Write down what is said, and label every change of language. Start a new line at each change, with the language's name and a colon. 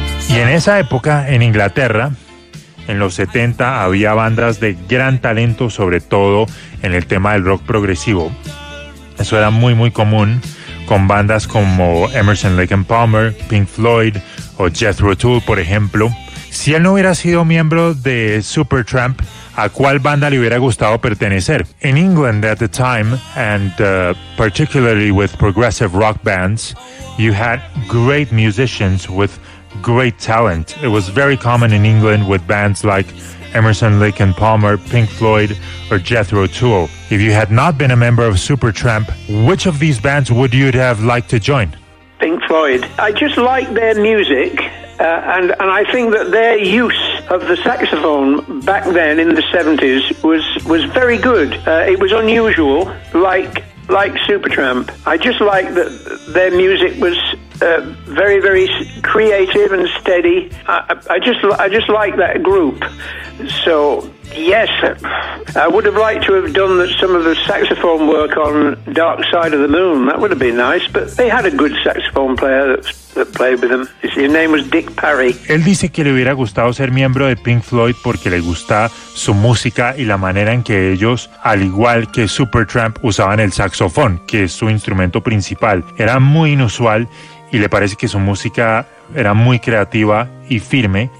Spanish: En esa época en Inglaterra, en los 70, había bandas de gran talento, sobre todo en el tema del rock progresivo. Eso era muy muy común, con bandas como Emerson, Lake and Palmer, Pink Floyd o Jethro Tull, por ejemplo. Si él no hubiera sido miembro de Supertramp, ¿a cuál banda le hubiera gustado pertenecer?
English: In England at the time, and particularly with progressive rock bands, you had great musicians with great talent. It was very common in England with bands like Emerson, Lake and Palmer, Pink Floyd, or Jethro Tull. If you had not been a member of Supertramp, which of these bands would you have liked to join? Pink Floyd. I just like their music, and I think that their use of the saxophone back then in the 70s was very good. It was unusual, like Supertramp. I just like that their music was very, very creative and steady. I just like that group. So, yes, I would have liked to have done some of the saxophone work on Dark Side of the Moon. That would have been nice, but they had a good saxophone player that played with them. His name was Dick Parry.
Spanish: Él dice que le hubiera gustado ser miembro de Pink Floyd porque le gusta su música y la manera en que ellos, al igual que Supertramp, usaban el saxofón, que es su instrumento principal. Era muy inusual, y le parece que su música era muy creativa y firme.